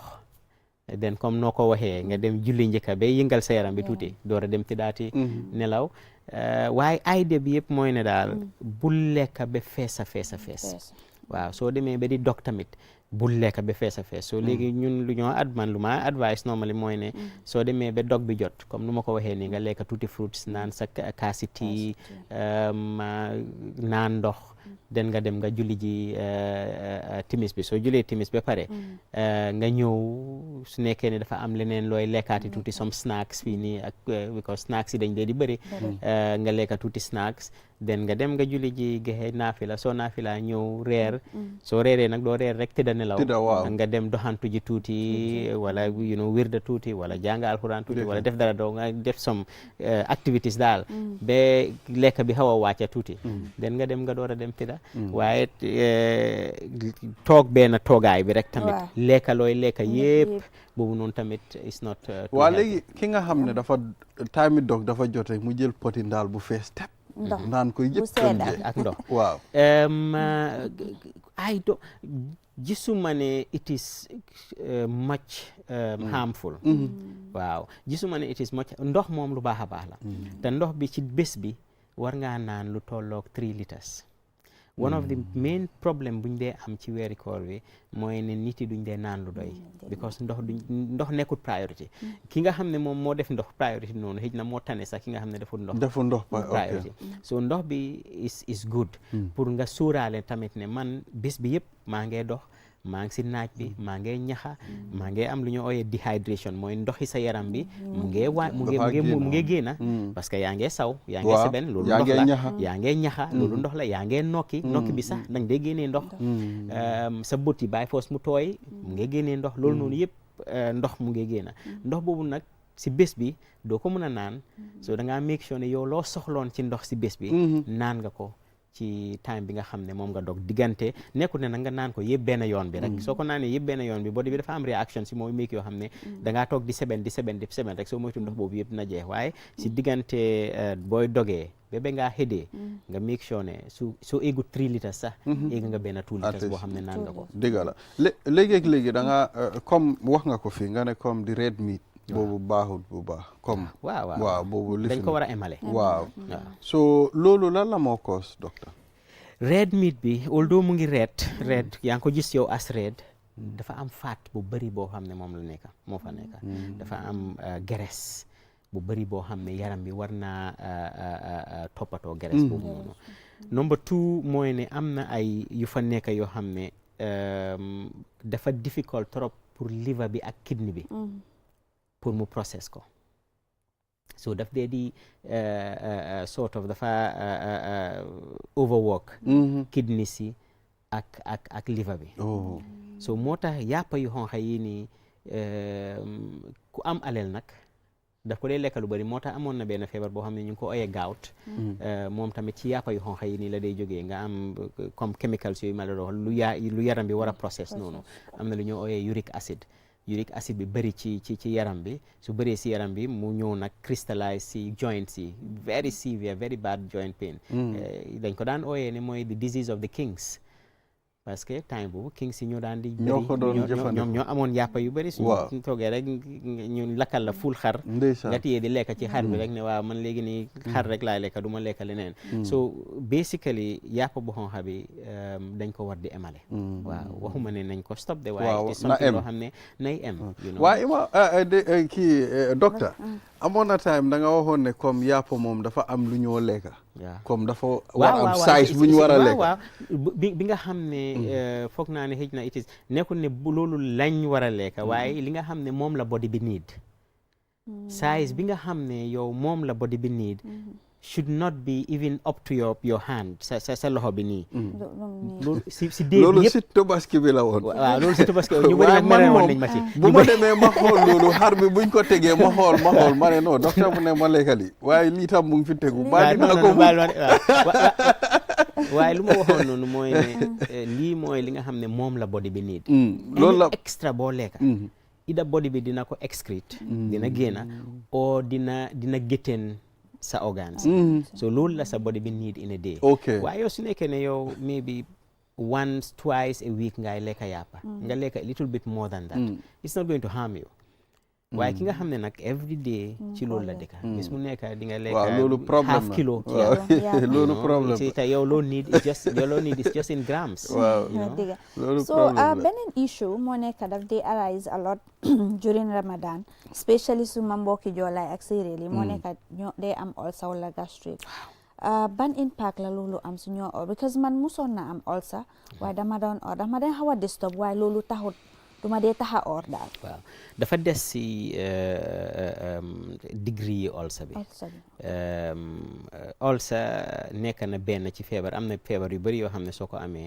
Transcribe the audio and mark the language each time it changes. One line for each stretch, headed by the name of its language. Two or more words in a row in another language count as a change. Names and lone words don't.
Wolof: den comme noo ko waxee nga dem julli njëkka ba yëngal sa yaram bi tuuti door a dem tiddaati nelaw waaye idée bi yëpp mooy ne daal bul lekka ba fees waaw soo demee ba di dog tamit bul lekka ba fees a fees so léegi ñun lu ñoo lu ma
English: advice normally
Wolof: mooy ne soo demee ba dog bi jot comme nu ma ko waxee nii nga lekka tuuti fruits naan sa kaasi tea naan ndox den nga dem nga julli ji timis bi soo julee timis ba pare nga ñëw su nekkee ne dafa am leneen looy lekkaati tuuti
English: some snacks
Wolof: fii nii ak because snacks yi dañ dee di bëri nga lekka tuuti snacks den nga dem nga julli ji gexe naafila soo naafila ñëw reer soo reeree nag doo reer rek tëdda nelaw nga dem doxantu ji tuuti wala wirda tuuti wala jàng alxuraan tuuti wala def dara doo nga def
English: some activities
Wolof: daal ba lekka bi xaw a wàcca tuuti den nga dem nga door a dem tëdda waaye toog benn toogaay bi rek tamit lekka looy lekka yëpp boobu noonu tamit
English: is not
Wolof: waa léegi ki nga xam ne dafa time dog dafa jote mu jël poti ndaal bu fees tepp naan koy yëpp ak ndox waaw ay do gisuma ne
English: it is much harmful
Wolof: waaw gisuma ne
English: it is much
Wolof: ndox moom lu baax a baax la te ndox bi ci bés bi war ngaa naan lu tolloog 3 litres
English: one of the main problem
Wolof: buñ dee am ci weeri koor bi mooy ne nit yi duñ dee naan lu doy because ndox nekkul priority ki nga xam ne moom moo def ndox priority noonu xëj na moo tane sax ki nga xam ne deful ndox priority so ndox bi
English: is good
Wolof: pour nga sóoraale tamit ne man bés bi yëpp maa ngee dox maa ngi si naaj bi maa ngee ñaxa maa ngee am lu ñu ooyee dehydration mooy ndoxi sa yaram bi mu ngee génna
French: parce que
Wolof: yaa ngee saw yaa ngee seben loolu ndox la yaa ngee ñaxa loolu ndox la yaa ngee nokki bi sax dang dee génnee ndox sa bët yi bàyyi foos mu tooy mu ngee génnee ndox loolu noonu yëpp ndox mu ngee génna ndox boobu nag si bés bi doo ko mën a naan so da ngaa
English: make sure
Wolof: ne yow loo soxloon ci ndox si bés bi naan nga ko ci time bi nga xam ne moom nga dog diggante nekkul ne nag nga naan ko yëpp benn yoon bi rek soo ko naanee yëpp benn yoon bi body bi dafa am réaction si mooy make yoo xam ne da ngaa toog di seben rek soo moytu ndox boobu yëpp na jeex waaye si diggante booy dogee ba ngaa xëdee nga
English: make sure
Wolof: ne soo éegu 3 litres sax éega nga benn 2 litres boo xam ne naan nga ko dëgg la léegi da nga comme wax nga ko fii nga ne comme di
English: red meat
Wolof: boobu baaxul bu baax comme waaw boobu dañ ko war a émale waaw so loolu lan la moo cause docteur red meat bi although mu ngi red yaa ngi ko gis yow
English: as red
Wolof: dafa am fat bu bëri boo xam ne moom la nekka moo fa nekka dafa am graisse bu bëri boo xam ne yaram bi war naa toppatoo graisse boobu noonu number 2 mooy ne am na ay yu fa nekka yoo xam ne dafa difficult
French: trop pour
Wolof: liver bi ak kidney bi pour mu process ko so daf dee di
English: sort of
Wolof: dafa
English: overwork kidney
Wolof: si ak liver bi so moo tax yàppa yu xonxa yi nii ku am alel nag daf ko dee lekka lu bari moo tax amoon na benn feebar boo xam ne ñu ngi ko oyee gout moom tamit ci yàppa yu xonxa yi nii la day jógee nga am comme chemicals yooyu ma la doon lu yaram bi war a process noonu am na lu ñu oyee uric acide bi bëri ci yaram bi su bëree si yaram bi mu ñëw nag crystallize si joints yi
English: very severe very bad joint pain
Wolof: dañ ko daan ooyee ne mooy
English: the disease of the kings
French: parce que
Wolof: time boobu kings yi ñoo daan di ñoom ñoo amoon yàppa yu bëri suñu toogee rek ñu lakkal la ful xar nga téyee di lekka ci xar bi rek ne waaw man léegi nii xar rek laay lekka du ma lekka leneen so basically yàppa bu xonxa bi dañ ko war di emale waaw waxuma ne nañ ko stop de waaye te something loo xam ne nay em waaye kii docteur amoon na time da nga waxoon ne comme yàpp moom dafa am lu ñoo lekka comme dafa war am size bu ñu war a lekka waaw bi nga xam ne foog naa ne xëj na itis nekkul ne bu loolu lañ war a lekka waaye li nga xam ne moom la body bi need size bi nga xam ne yow moom la body bi need
English: should not be even up to your hand
Wolof: sa loxo bi nii loolu si dee loolu si tobaski bi la woon waaw loolu si tobaski ñu bëri nag mere woon nañ ma ci bu ma demee ma xool loolu xar bi buñ ko tegee ma xool ma ne non docteur bu ne ma lekkali waaye lii tam mu ngi fi tegu ba dinaa ko waaye lu ma waxoon noonu mooy ne lii mooy li nga xam ne moom la body bi need loolu la extra boo lekka ida body bi dina ko excrete dina génna o dina gétteen sa organs so loolu la sa body bi need
English: in a day
Wolof: waaye yow su nekkee ne yow
English: maybe once twice a week
Wolof: ngay lekka yàppa nga lekka
English: a little bit more than that it's not going to harm you
Wolof: waaye ki nga xam ne nag
English: every day
Wolof: ci loolu la dëkk bis mu nekk di nga lekk waaw loolu problème
English: half kilo
Wolof: loolu problème ci te yow loo
English: need is just in grams
Wolof: waaw loolu so beneen issue moo nekk daf dey
English: arise a lot during Ramadan especially
Wolof: suma mbokki joolaay ak séeréer yi moo nekk ñoo day am ulcer wala gastrique ban impact la loolu am si ñoo
English: or because
Wolof: man musoon na am ulcer waaye dama doon xaw a disturb waaye loolu taxut duma dee taxa or daal waaw dafa des si degree yi ulcer bi ulcer nekk na benn ci feebar am na feebar yu bëri yoo xam ne soo ko amee